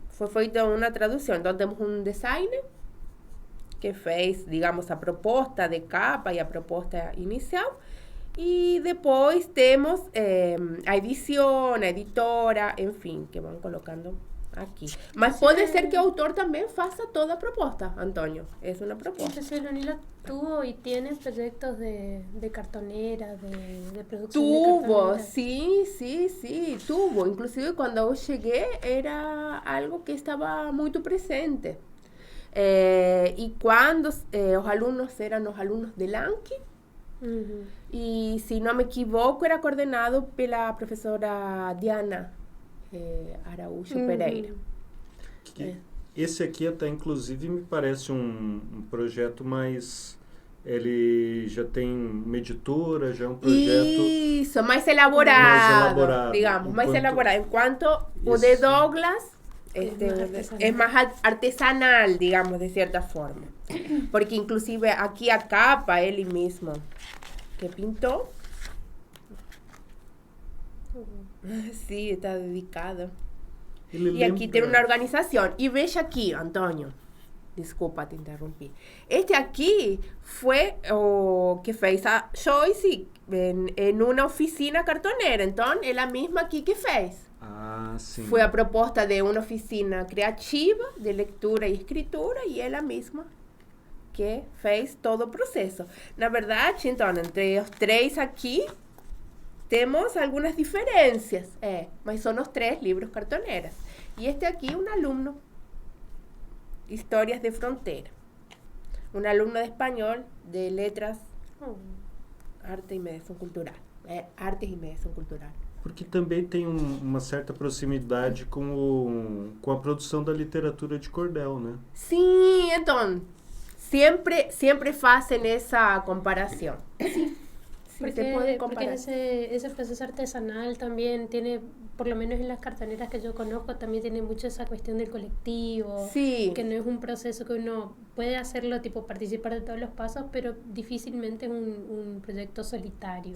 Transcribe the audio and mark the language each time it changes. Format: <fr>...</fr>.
<pt>Foi feita uma tradução. Então, temos um designer que fez, digamos, a proposta de capa e a proposta inicial. E depois temos a edição, a editora, enfim, que vão colocando aqui. Mas pode ser que o autor também faça toda a proposta, Antônio. É uma proposta.</pt> <es>Entonces, Leonila tuvo y tiene proyectos de cartonera, de producción Tuvo, de cartonera. sí, tuvo.</es> <pt>Inclusive, quando eu cheguei, era algo que estava muito presente. E quando os alunos eram os alunos de Lanqui, e, se não me equivoco, era coordenado pela professora Diana Araújo Pereira. Esse aqui até, inclusive, me parece um projeto mais... Ele já tem uma editora, já é um projeto... Isso, mais elaborado, digamos, mais Enquanto elaborado. Enquanto o de Douglas</pt> <es>Es más artesanal, digamos, de cierta forma. Porque inclusive aquí a capa, él mismo que pintó. Sí, está dedicado. Y aquí tiene una organización. Y ve aquí, Antonio. Desculpa, te interrumpí. Este aquí fue que</es> <pt>fez a Joyce</pt> <es>en una oficina cartonera.</es> <pt>Entonces, é a mesma aqui que fez. Ah, sim. Foi a proposta de uma oficina criativa de leitura e escritura e ela mesma que fez todo o processo. Na verdade, então, entre os três aqui, temos algumas diferenças, mas são os três livros cartoneras. E este aqui, um aluno, Histórias de Fronteira. Um aluno de espanhol, de letras, arte e mediação cultural. Artes e mediação cultural. Porque também tem uma certa proximidade com a produção da literatura de cordel, né? Sim, então, sempre fazem essa comparação.</pt> <es>Porque ese proceso artesanal también tiene, por lo menos en las cartoneras que yo conozco, también tiene mucho esa cuestión del colectivo, sí. Que no es un proceso que uno puede hacerlo, tipo participar de todos los pasos, pero difícilmente es un proyecto solitario.</es>